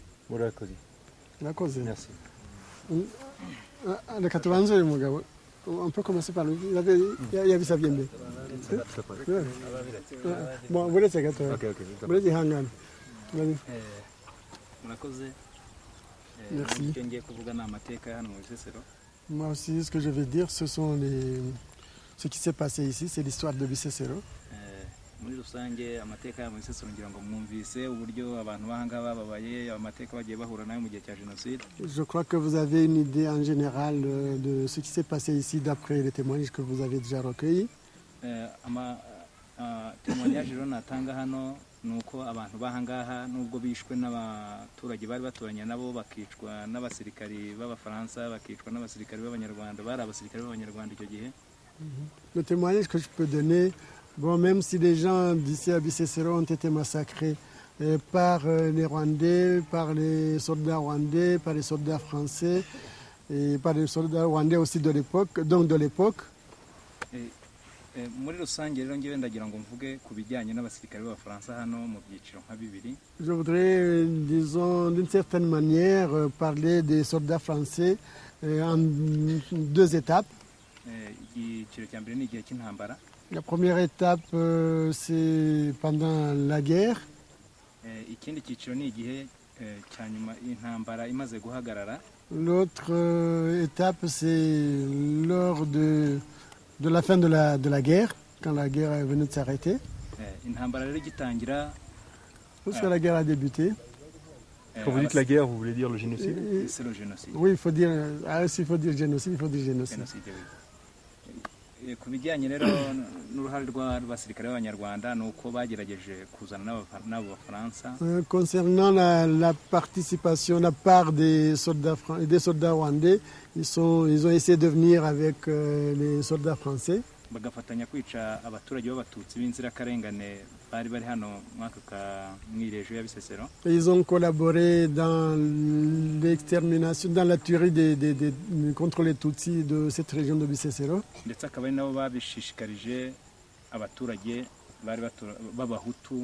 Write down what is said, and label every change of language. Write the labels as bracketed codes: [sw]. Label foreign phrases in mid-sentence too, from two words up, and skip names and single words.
[rw] murakoze. Murakoze. [fr] Merci. [rw] Reka tubanze uyu mugabo. [fr] On peut commencer par lui. [rw] Yabisabye mbere. Bon, buretse gato. Buretse ihangane. Murakoze. [fr] Merci. [rw] Icyo ngiye kuvuga ni amateka hano mu Bisesero. [fr] Moi aussi, ce que je vais dire, ce qui s'est passé ici, c'est l'histoire de Bisesero. [rw] Muri rusange amateka mu Bisesero ngira ngo mwumvise uburyo abantu bahanga bababaye amateka bagiye bahura nayo mu gihe cya Jenoside. [fr] Je crois que vous avez une idée en général de ce qui s'est passé ici d'après les témoignages que vous avez déjà recueillis. [rw] Témoignage rero natanga hano nuko abantu bahangaha nubwo bishwe n'abaturage bari baturanye nabo bakicwa n'abasirikari b'abafaransa bakicwa n'abasirikari b'abanyarwanda bari abasirikari b'abanyarwanda icyo gihe. [fr] Le témoignage que je peux donner, bon, même si les gens d'ici à Bisesero ont été massacrés par les Rwandais, par les soldats rwandais, par les soldats français et par les soldats rwandais aussi de l'époque, donc de l'époque. [rw] Muri rusange rero ngewe ndagira ngo mvuge ku bijyanye n'abasirikare b'abafaransa hano mu byiciro nka bibiri. [fr] Je voudrais, disons, d'une certaine manière, parler des soldats français en deux étapes. [rw] Igiciro cya mbere ni igihe cy'intambara. [fr] La première étape, c'est pendant la guerre. [rw] Ikindi cyiciro ni igihe cya nyuma intambara imaze guhagarara. [fr] L'autre étape, c'est lors de la fin de la guerre, quand la guerre est venue de s'arrêter. [rw] Intambara rero igitangira. [fr] Lorsque la guerre a débuté. Quand vous dites la guerre, vous voulez dire le génocide? C'est le génocide. Oui, il faut dire génocide, il faut dire génocide. [rw] Ku bijyanye rero n'uruhare rw'abasirikare b'abanyarwanda ni uko bagerageje kuzana n'abo bafaransa. [fr] Concernant la participation, la part des soldats rwandais, ils ont essayé de venir avec les soldats français. [rw] Bagafatanya kwica abaturage b'abatutsi b'inzirakarengane bari bari hano mw'irejo ya Bisesero. [fr] Ils ont collaboré dans l'extermination, dans la tuerie contre les Tutsis de cette région de Bisesero. [rw] Ndetse akaba ari nabo babishishikarije abaturage bari b'abahutu.